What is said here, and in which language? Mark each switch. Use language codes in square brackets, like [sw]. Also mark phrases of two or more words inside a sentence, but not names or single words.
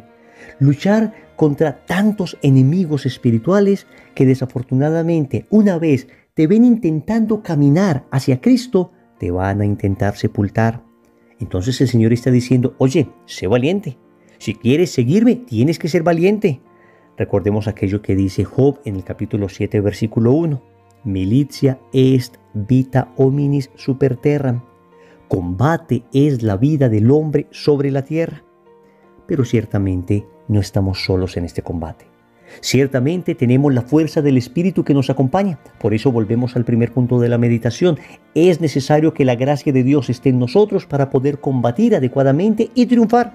[es] Luchar contra tantos enemigos espirituales que desafortunadamente, una vez te ven intentando caminar hacia Cristo, te van a intentar sepultar. Entonces el Señor está diciendo: oye, sé valiente. Si quieres seguirme, tienes que ser valiente. Recordemos aquello que dice Job en el capítulo 7, versículo 1. [la] Militia est vita hominis super terram. [es] Combate es la vida del hombre sobre la tierra. Pero ciertamente no estamos solos en este combate. Ciertamente tenemos la fuerza del Espíritu que nos acompaña. Por eso volvemos al primer punto de la meditación. Es necesario que la gracia de Dios esté en nosotros para poder combatir adecuadamente y triunfar.